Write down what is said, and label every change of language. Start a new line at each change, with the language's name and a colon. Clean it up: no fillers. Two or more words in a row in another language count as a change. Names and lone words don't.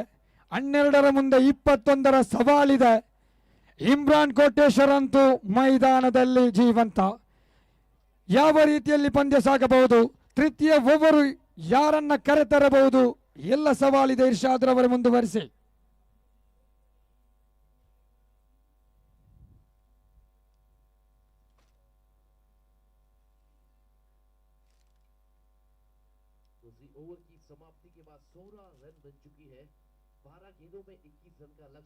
Kannada: 12 ಮುಂದೆ 21 ಸವಾಲಿದೆ. ಇಮ್ರಾನ್ ಕೋಟೇಶ್ವರ್ ಅಂತೂ ಮೈದಾನದಲ್ಲಿ ಜೀವಂತ. ಯಾವ ರೀತಿಯಲ್ಲಿ ಪಂದ್ಯ ಸಾಗಬಹುದು, ತೃತೀಯ ಓವರು ಯಾರನ್ನ ಕರೆತರಬಹುದು, ಎಲ್ಲ ಸವಾಲಿದೆ. ಇರ್ಷಾದ್ ರವರೇ ಮುಂದುವರಿಸಿ.
Hindi: दूसरी ओवर की समाप्ति के बाद 16 रन बन चुकी है। 12 गेंदों में 21 रन का लक्ष्य।